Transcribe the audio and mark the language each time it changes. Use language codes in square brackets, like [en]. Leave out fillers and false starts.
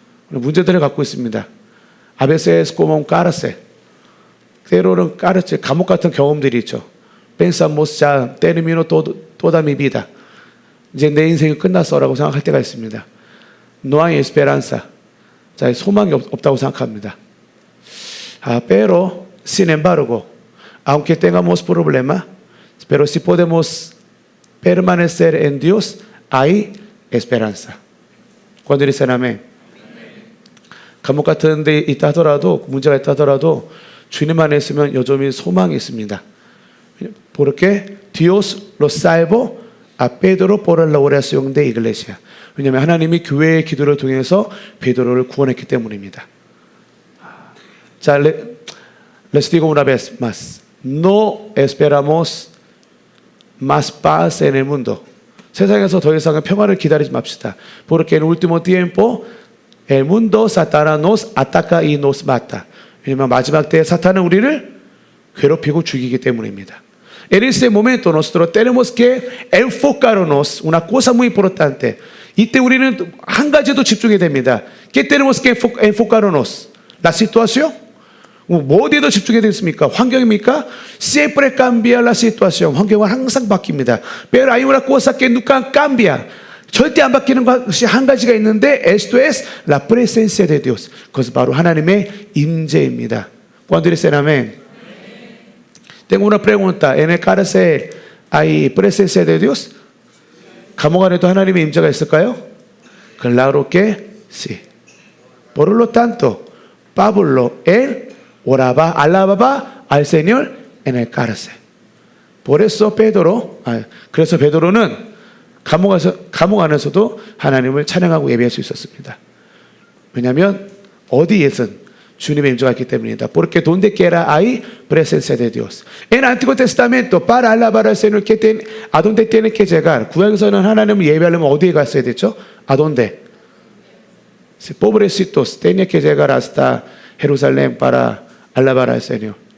[ko] 문제들을 갖고 있습니다. [es] A veces como un cárcel. [ko] 때로는 cárcel, 감옥 같은 경험들이 있죠. [es] Pensamos ya terminó toda mi vida. [ko] 이제 내 인생이 끝났어라고 생각할 때가 있습니다. [es] No hay esperanza. [ko] 자, 소망이 없다고 생각합니다. [es] Pero, sin embargo, aunque tengamos problemas, pero si podemos permanecer en Dios, hay esperanza. Cuando dicen amén. [ko] 감옥 같은 데 있다 하더라도, 문제가 있다 하더라도 주님 안에 있으면 여전히 소망이 있습니다. [es] Porque Dios lo salvó a Pedro por la oración de iglesia. [ko] 왜냐하면 하나님이 교회의 기도를 통해서 베드로를 구원했기 때문입니다. [es] 자, les digo una vez más. No esperamos más paz en el mundo. [ko] 세상에서 더 이상은 평화를 기다리지 맙시다. [es] Porque en último tiempo el mundo Satanás nos ataca y nos mata. [ko] 왜냐하면 마지막 때에 사탄은 우리를 괴롭히고 죽이기 때문입니다. [es] En ese momento nosotros tenemos que enfocarnos una cosa muy importante. [ko] 이때 우리는 한 가지도 집중해야 됩니다. [es] ¿Qué tenemos que enfocarnos? La situación? [ko] 뭐 어디에도 집중해야 되겠습니까? 환경입니까? [es] Siempre cambia la situación. [ko] 환경은 항상 바뀝니다. [es] Pero hay una cosa que nunca cambia. [ko] 절대 안 바뀌는 것이 한 가지가 있는데 [es] esto es la presencia de Dios. [ko] 그것은 바로 하나님의 임재입니다. [es] Cuando dicen amén. Tengo una pregunta. En el cárcel hay presencia de Dios? [ko] 감옥 안에도 하나님의 임재가 있을까요? [es] Claro que sí. Por lo tanto, Pablo él oraba, alababa al Señor en el cárcel. Por eso [ko] 그래서 베드로는 감옥 안에서도 하나님을 찬양하고 예배할 수 있었습니다. 왜냐하면 어디에선 주님의 임재가 있기 때문입니다. [es] Porque donde quiera hay presencia de Dios. En el Antiguo Testamento para alabar al Señor ¿a dónde tiene que llegar? [ko] 구약에서는 하나님을 예배하려면 어디에 갔어야 됐죠? [es] ¿A dónde? Pobrecitos tenía que llegar hasta Jerusalén para alabar al Señor.